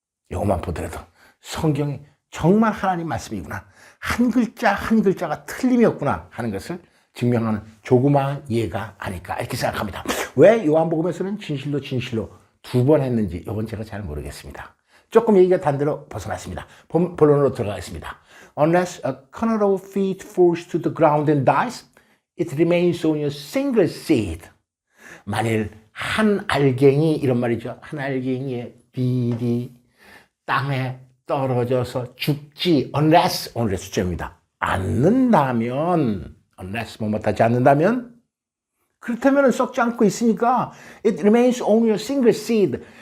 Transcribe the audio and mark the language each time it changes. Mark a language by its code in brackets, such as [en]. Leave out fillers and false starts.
[ko] 이것만 보더라도 성경이 정말 하나님 말씀이구나, 한 글자 한 글자가 틀림이 없구나 하는 것을 증명하는 조그마한 예가 아닐까 이렇게 생각합니다. 왜 요한복음에서는 진실로 진실로 두 번 했는지 이건 제가 잘 모르겠습니다. 조금 얘기가 단대로 벗어났습니다. 본론으로 들어가겠습니다. [en] Unless a kernel of wheat falls to the ground and dies, it remains only a single seed. [ko] 만일 한 알갱이, 이런 말이죠. 한 알갱이의 밀이 땅에 떨어져서 죽지, unless, 오늘의 수제입니다. 않는다면, unless 뭐뭐하지 않는다면, 그렇다면 썩지 않고 있으니까 [en] it remains only a single seed.